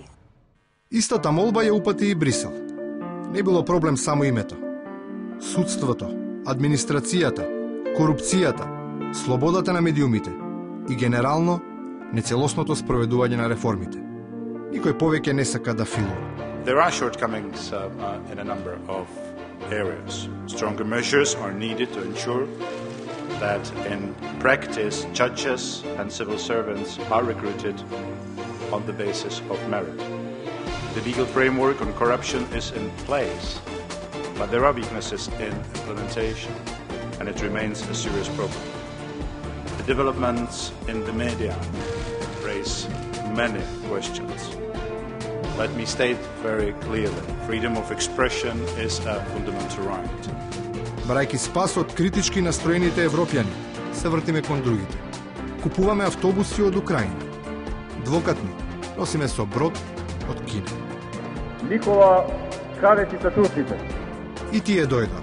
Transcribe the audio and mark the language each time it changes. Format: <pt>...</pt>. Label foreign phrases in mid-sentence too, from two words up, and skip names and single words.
<mk>Истата молба ја упати и Брисел. Не било проблем само името. Судството, администрацијата, корупцијата, слободата на медиумите и генерално нецелосното спроведување на реформите. Никој повеќе не сака да филува.</mk> <en>There are shortcomings in a number of areas. Stronger measures are needed to ensure that in practice judges and civil servants are recruited on the basis of merit. The legal framework on corruption is in place, but there are weaknesses in implementation, and it remains a serious problem. The developments in the media raise many questions. Let me state very clearly, freedom of expression is a fundamental right.</en> <mk>Барајќи спас од критички настроените европјани, се вртиме кон другите. Купуваме автобуси од Украина. Двокатни, носиме со брод од Кина. Никола Карети са турците. И тие дојдоа.</mk>